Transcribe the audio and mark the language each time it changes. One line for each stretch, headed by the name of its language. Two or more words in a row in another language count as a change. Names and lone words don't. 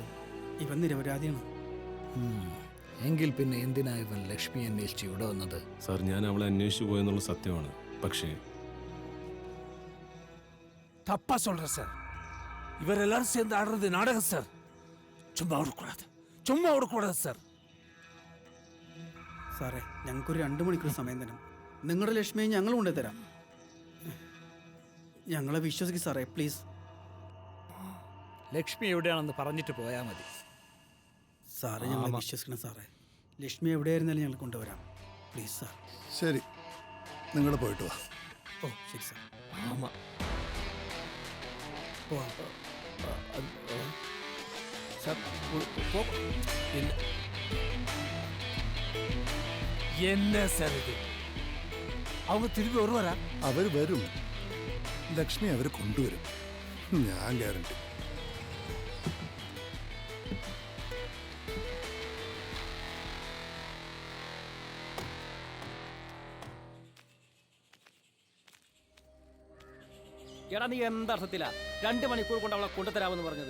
Malayalam: ഇവൻ നിരപരാധിയാണ്. എങ്കിൽ പിന്നെ എന്തിനാ ഇവൻ ലക്ഷ്മി അന്വേഷിച്ച് ഇവിടെ വന്നത്? സാർ, ഞാൻ അവളെ അന്വേഷിച്ചു പോയെന്നുള്ള സത്യമാണ്. പക്ഷേ
Tamil: தப்பா சொல்ற சார். இவர் எல்லாரும் சேர்ந்து ஆடுறது நாடகம் சார். சும்மா விடக்கூடாது சார்.
Malayalam: സാറേ, ഞങ്ങൾക്കൊരു 2 മണിക്കൂർ സമയം തരാം. നിങ്ങളുടെ ലക്ഷ്മിയെ ഞങ്ങൾ കൊണ്ടുതരാം. ഞങ്ങളെ വിശ്വസിക്കും സാറേ, പ്ലീസ്. ലക്ഷ്മി എവിടെയാണെന്ന് പറഞ്ഞിട്ട് പോയാൽ മതി. സാറേ, ഞങ്ങളെ വിശ്വസിക്കണം സാറേ. ലക്ഷ്മി എവിടെയായിരുന്നാലും ഞങ്ങൾ കൊണ്ടുവരാം.
English: Please sir.
Malayalam: ശരി, നിങ്ങൾ പോയിട്ട് വാ. ഓ ശരി സാർ.
Tamil: என்ன சார் இது? அவங்க திரும்பி வருவாரா?
Malayalam: അവർ വരും. ലക്ഷ്മി അവർ കൊണ്ടുവരും, ഞാൻ ഗ്യാരണ്ടി. എടാ നീ എന്തർത്ഥത്തിലാ 2 മണിക്കൂർ കൊണ്ട് അവളെ കൊണ്ടുതരാമെന്ന് പറഞ്ഞത്?